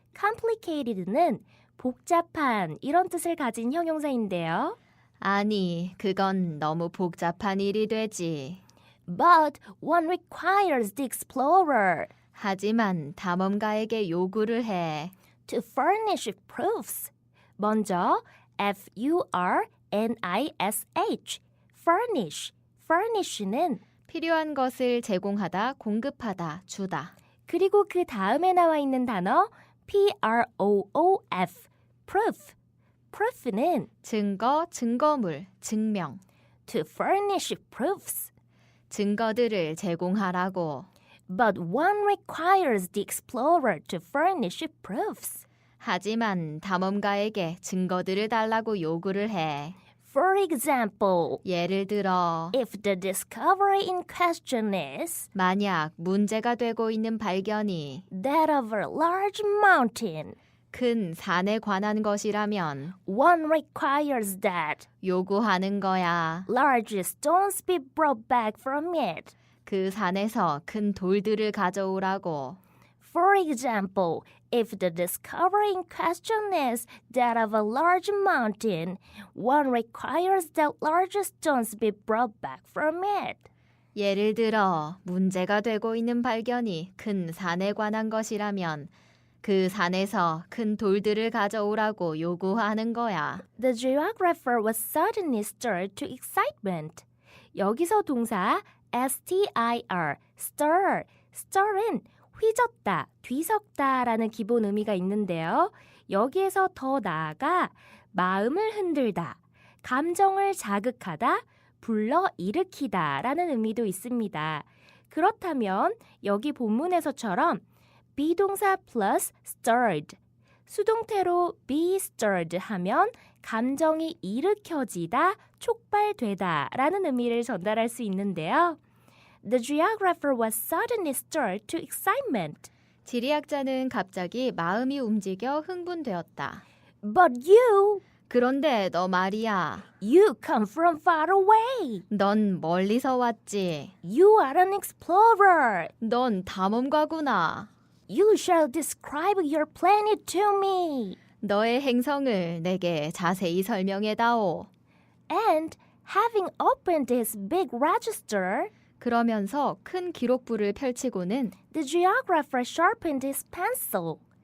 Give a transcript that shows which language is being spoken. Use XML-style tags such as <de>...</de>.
<ko>complicated는 복잡한 이런 뜻을 가진 형용사인데요. 아니, 그건 너무 복잡한 일이 되지.</ko> <en>But one requires the explorer</en> <ko>하지만 탐험가에게 요구를 해.</ko> <en>to furnish proofs.</en> <ko>먼저 furnish, furnish. furnish는 필요한 것을 제공하다, 공급하다, 주다. 그리고 그 다음에 나와 있는 단어 proof, proof. proof는 증거, 증거물, 증명.</ko> <en>to furnish proofs.</en> <ko>증거들을 제공하라고.</ko> <en>But one requires the explorer to furnish proofs.</en> <ko>하지만 탐험가에게 증거들을 달라고 요구를 해.</ko> <en>For example,</en> <ko>예를 들어</ko> <en>if the discovery in question is</en> <ko>만약 문제가 되고 있는 발견이</ko> <en>that of a large mountain,</en> <ko>큰 산에 관한 것이라면</ko> <en>one requires that</en> <ko>요구하는 거야.</ko> <en>large stones be brought back from it.</en> <ko>그 산에서 큰 돌들을 가져오라고.</ko> <en>For example, if the discovery in question is that of a large mountain, one requires that large stones be brought back from it.</en> <ko>예를 들어 문제가 되고 있는 발견이 큰 산에 관한 것이라면 그 산에서 큰 돌들을 가져오라고 요구하는 거야.</ko> <en>The geographer was suddenly stirred to excitement.</en> <ko>여기서 동사 stir, stir은 휘젓다, 뒤섞다라는 기본 의미가 있는데요. 여기에서 더 나아가 마음을 흔들다, 감정을 자극하다, 불러일으키다라는 의미도 있습니다. 그렇다면 여기 본문에서처럼 비동사 플러스 stirred, 수동태로 be stirred 하면 감정이 일으켜지다, 촉발되다 라는 의미를 전달할 수 있는데요.</ko> <en>The geographer was suddenly stirred to excitement.</en> <ko>지리학자는 갑자기 마음이 움직여 흥분되었다.</ko> <en>But you</en> <ko>그런데 너 말이야.</ko> <en>come from far away.</en> <ko>넌 멀리서 왔지.</ko> <en>You are an explorer.</en> <ko>넌 탐험가구나.</ko> <en>You shall describe your planet to me.</en> <ko>너의 행성을 내게 자세히 설명해다오.</ko> <en>And having opened his big register,</en> <ko>그러면서 큰 기록부를 펼치고는</ko> <en>the geographer sharpened his pencil.</en>